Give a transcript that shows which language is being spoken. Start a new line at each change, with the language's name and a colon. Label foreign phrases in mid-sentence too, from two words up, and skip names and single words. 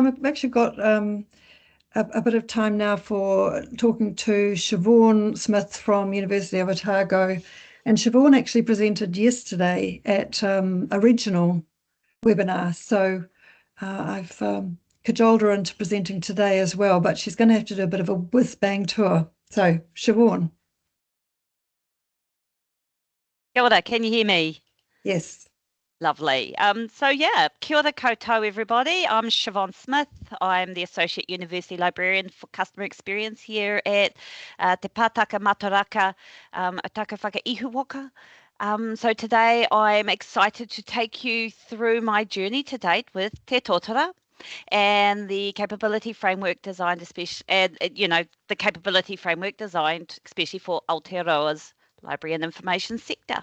English: We've actually got a bit of time now for talking to Siobhan Smith from University of Otago. And Siobhan actually presented yesterday at a regional webinar. So I've cajoled her into presenting today as well, but she's going to have to do a bit of a whiz-bang tour. So, Siobhan.
Māori: Kia ora,
English: can you hear me? Yes. Lovely. So yeah,
Māori: kia ora koutou everybody.
English: I'm Siobhan Smith. I'm the Associate University Librarian for Customer Experience here at Te Pātaka Mataraka Otaka Whakaihuwaka. So today I'm excited to take you through my journey to date with Te Tōtara and the capability framework designed the capability framework designed especially for Aotearoa's library and information sector.